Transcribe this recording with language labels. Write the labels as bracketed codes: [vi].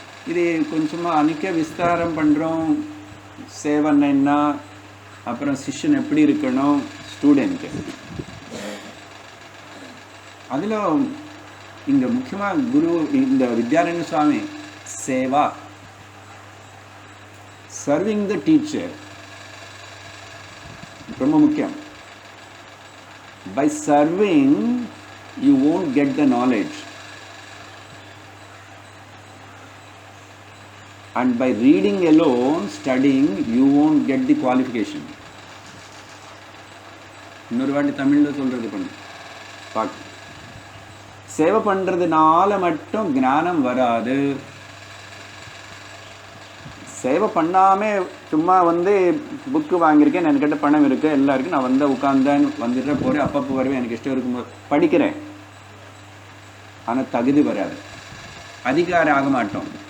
[ta] இது கொஞ்சமாக அன்றைக்கே விஸ்தாரம் பண்ணுறோம். சேவன் என்ன, அப்புறம் சிஷ்யன் எப்படி இருக்கணும் ஸ்டூடெண்ட்டு. அதில் இங்கே முக்கியமாக குரு இந்த வித்யாரண்ய சுவாமி சேவா, [en] serving the teacher [ta] ரொம்ப முக்கியம். [en] By serving you won't get the knowledge, and by reading alone, studying, you won't get the qualification. [ta] இன்னொரு வாட்டி தமிழில் சொல்கிறது பண்ணு பார்க்க. சேவை பண்ணுறதுனால மட்டும் ஞானம் வராது. சேவை பண்ணாமல் சும்மா புக்கு வாங்கியிருக்கேன், என்கிட்ட பணம் இருக்குது, எல்லாம் இருக்குது, நான் உட்காந்தேன், வந்துட்டு போகிறேன், அப்பப்போ வருவேன், எனக்கு இஷ்டம் இருக்கும்போது படிக்கிறேன், ஆனால் தகுதி வராது, அதிகாரம் ஆக மாட்டோம்.